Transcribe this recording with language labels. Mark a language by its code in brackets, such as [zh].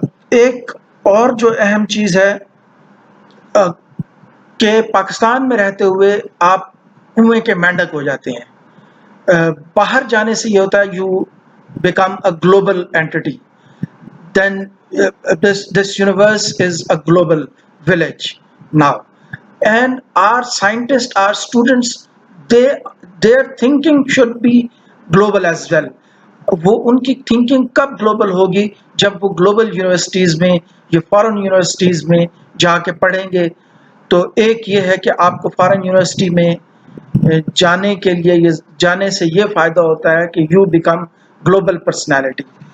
[ur] ایک اور جو اہم چیز ہے کہ پاکستان میں رہتے ہوئے آپ کنویں کے مینڈک ہو جاتے ہیں. باہر جانے سے یہ ہوتا ہے [en] You become a global entity. Then this universe is a global village now, and our scientists, our students, their thinking should be global as well. [ur] وہ ان کی تھنکنگ کب گلوبل ہوگی؟ جب وہ گلوبل یونیورسٹیز میں یا فارن یونیورسٹیز میں جا کے پڑھیں گے. تو ایک یہ ہے کہ آپ کو فارن یونیورسٹی میں جانے سے یہ فائدہ ہوتا ہے کہ [en] You become global personality.